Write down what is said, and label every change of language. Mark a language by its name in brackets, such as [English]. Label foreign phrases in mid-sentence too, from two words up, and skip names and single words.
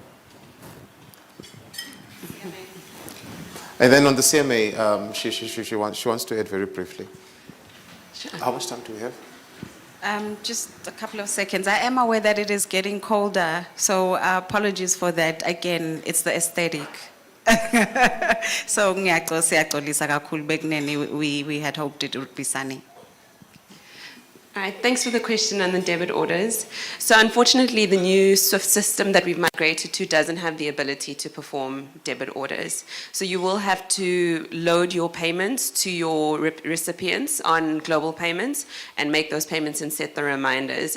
[English] And then on the CMA, she wants to add very briefly. How much time do we have? Just a couple of seconds. I am aware that it is getting colder, so apologies for that. Again, it's the aesthetic. [Zulu] So siyaxolisa kakhulu bekunene, [English] we had hoped it would be sunny. All right, thanks for the question on the debit orders. So unfortunately, the new SWIFT system that we've migrated to doesn't have the ability to perform debit orders. So you will have to load your payments to your recipients on global payments and make those payments and set the reminders.